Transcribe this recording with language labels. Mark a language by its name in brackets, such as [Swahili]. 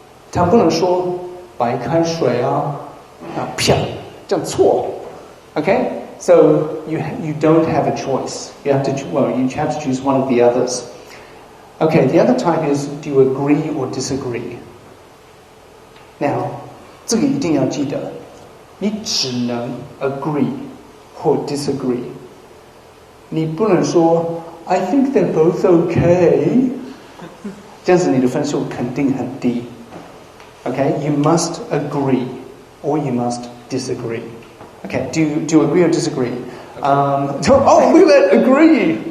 [Chinese] 他不能说白开水啊，啪，这样错。 [English] Okay, so you don't have a choice. You have to choose one of the others. Okay, the other type is do you agree or disagree? [Chinese] Now, 这个一定要记得，你只能 agree 或 disagree. 你不能说 [English] I think they're both okay. [Chinese] 这样子你的分数肯定很低。 [English] Okay, you must agree or you must disagree. Okay, do you agree or disagree? Look at that, agree.